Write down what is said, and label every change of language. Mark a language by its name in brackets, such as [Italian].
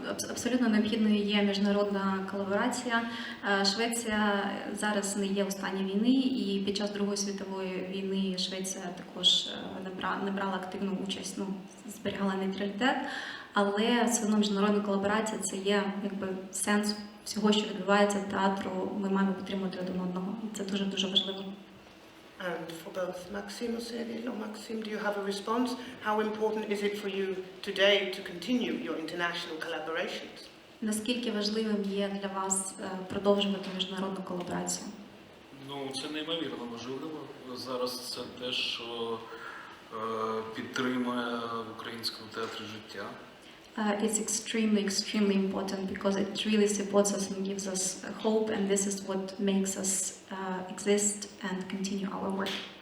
[Ukrainian] Абсолютно необхідною є міжнародна колаборація. Швеція зараз не є у стані війни, і під час Другої світової війни Швеція також не брала активну участь, зберігала нейтралітет, але все одно міжнародна колаборація – це є якби сенс всього, що відбувається в театру. Ми маємо підтримувати один одного, і це дуже-дуже важливо. [English] And for both Maxim or Cyril or Maxim, do you have a response? How important is it for you today to continue your international collaborations? [Ukrainian] Наскільки важливим є для вас продовжувати міжнародну колаборацію? Ну, це неймовірно важливо. Зараз це те, що підтримує в українському театрі життя. [English] It's extremely important because it really supports us and gives us hope, and this is what makes us exist and continue our work.